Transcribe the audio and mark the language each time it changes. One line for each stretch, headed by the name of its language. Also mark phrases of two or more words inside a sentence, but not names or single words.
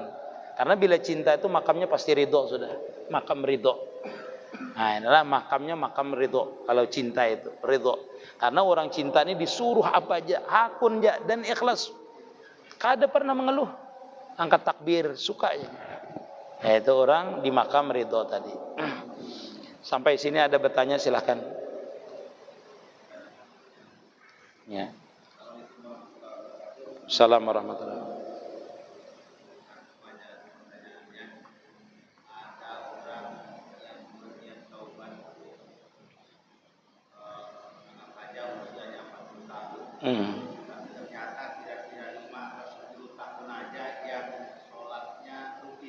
Indonesian: Karena bila cinta itu makamnya pasti ridho sudah. Makam ridho. Nah, inilah makamnya makam ridho. Kalau cinta itu ridho. Karena orang cinta ini disuruh apa aja, hakun aja dan ikhlas. Kada pernah mengeluh. Angkat takbir, suka aja. Nah, itu orang di makam ridho tadi. Sampai sini ada bertanya silahkan. Ya.
Arabic: Assalamualaikum warahmatullahi wabarakatuh.
Indonesian: Ternyata kira-kira 5 atau 10 tahun aja yang sholatnya rutin.